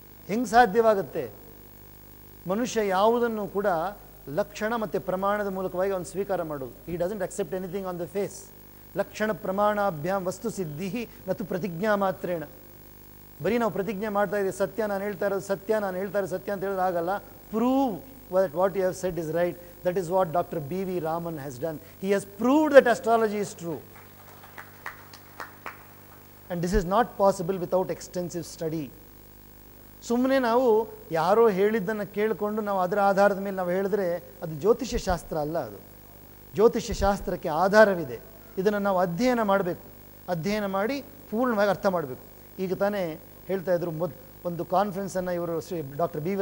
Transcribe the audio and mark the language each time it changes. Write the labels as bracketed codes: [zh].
[kn] ಹೆಂಗೆ ಸಾಧ್ಯವಾಗುತ್ತೆ? ಮನುಷ್ಯ ಯಾವುದನ್ನು ಕೂಡ ಲಕ್ಷಣ ಮತ್ತು ಪ್ರಮಾಣದ ಮೂಲಕವಾಗಿ ಅವನು ಸ್ವೀಕಾರ ಮಾಡೋದು. [en] He doesn't accept anything on the face. [sa] ಲಕ್ಷಣ ಪ್ರಮಾಣಾಭ್ಯಾಮ್ ವಸ್ತು ಸಿದ್ಧಿ ನತು ಪ್ರತಿಜ್ಞಾ ಮಾತ್ರೇಣ. [kn] ಬರೀ ನಾವು ಪ್ರತಿಜ್ಞೆ ಮಾಡ್ತಾ ಇದ್ದೀವಿ, ಸತ್ಯ ನಾನು ಹೇಳ್ತಾ ಇರೋದು ಸತ್ಯ, ನಾನು ಹೇಳ್ತಾ ಇರೋದು ಸತ್ಯ ಅಂತ ಹೇಳಿದ್ರೆ ಆಗಲ್ಲ. [en] Prove what you have said is right. That is what Dr. B.V. Raman has done. He has proved that astrology is true. And this is not possible without extensive study. [kn] ಸುಮ್ಮನೆ ನಾವು ಯಾರೋ ಹೇಳಿದ್ದನ್ನು ಕೇಳಿಕೊಂಡು ನಾವು ಅದರ ಆಧಾರದ ಮೇಲೆ ನಾವು ಹೇಳಿದ್ರೆ ಅದು ಜ್ಯೋತಿಷ್ಯ ಶಾಸ್ತ್ರ ಅಲ್ಲ. ಅದು ಜ್ಯೋತಿಷ್ಯ ಶಾಸ್ತ್ರಕ್ಕೆ ಆಧಾರವಿದೆ. ಇದನ್ನು ನಾವು ಅಧ್ಯಯನ ಮಾಡಬೇಕು. ಅಧ್ಯಯನ ಮಾಡಿ ಪೂರ್ಣವಾಗಿ ಅರ್ಥ ಮಾಡಬೇಕು. ಈಗ ತಾನೇ ಹೇಳ್ತಾ ಇದ್ರು, ಒಂದು ಕಾನ್ಫರೆನ್ಸನ್ನು ಇವರು ಡಾಕ್ಟರ್ B.V.